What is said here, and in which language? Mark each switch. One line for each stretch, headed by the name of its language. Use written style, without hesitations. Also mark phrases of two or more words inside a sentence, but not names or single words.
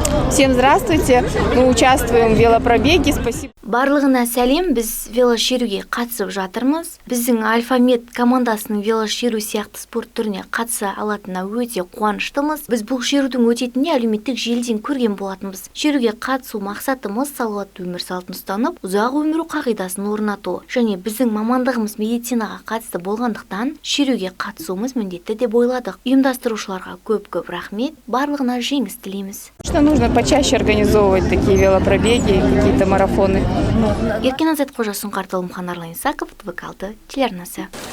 Russian: Всем здравствуйте. Мы участвуем в велопробеге. Спасибо.
Kazakh: Барлығына сәлем, біз велошеруге қатысып жатырмыз. Біздің Альфа-Мед командасының велошеру сияқты спорт түріне қатыса алатынына өте қуаныштымыз. Біз бұл шерудің өтетініне әлеуметтік желіден көрген болатынбыз. Шеруге қатысу мақсатымыз салауатты өмір салтын ұстанып, ұзақ өмір қағидасын орнату. Және біздің мамандығымыз медицинаға қатысты болғандықтан, шеруге қатысуымыз міндетті деп ойладық. Ұйымдастырушыларға көп-көп рахмет, барлығына жеңіс тілейміз.
Russian: Что нужно почаще организовывать такие велопробеги, какие-то марафоны.
Kazakh: Еркен Азат Қожа, Сұңқар Толымхан, Арлан Исаков, ТВ-6 телеарнасы.